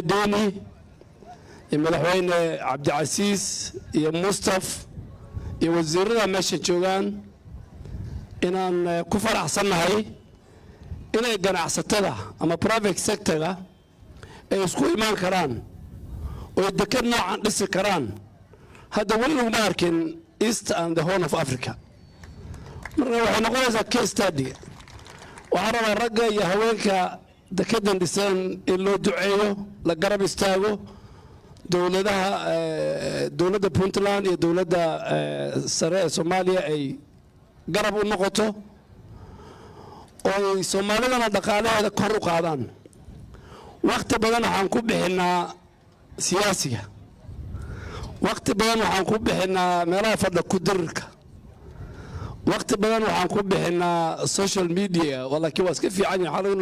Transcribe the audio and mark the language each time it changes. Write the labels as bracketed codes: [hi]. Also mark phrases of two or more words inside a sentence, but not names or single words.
[so] Deni iyo madaxweyne Cabdicasiis iyo Mustaf iyo wasiirada meesha joogaan inaan ku faraxsanahay inay ganacsatada ama [en] private sector- [so] ga ay isku imaan karaan oo dekad noocan dhisi karaan hadda wali laguma arkin East and the Horn of Africa marka waxay noqonaysaa [en] case study [so] waxaan rabaa ragga iyo haweenka dekedan dhiseen in loo duceeyo la garab istaago dowladda Puntland iyo dowladda sare ee Soomaaliya ay garab u noqoto oo Soomaalidana dhaqaalaheeda kor u qaadaan waqti badan waxaan ku bixinaa siyaasiga waqti badan waxaan ku bixinaa meelaha fadha ku dirirka waqti badan waxaan ku bixinaa [en] social media [so] walakiin waa iska fiican yahay xalay inuu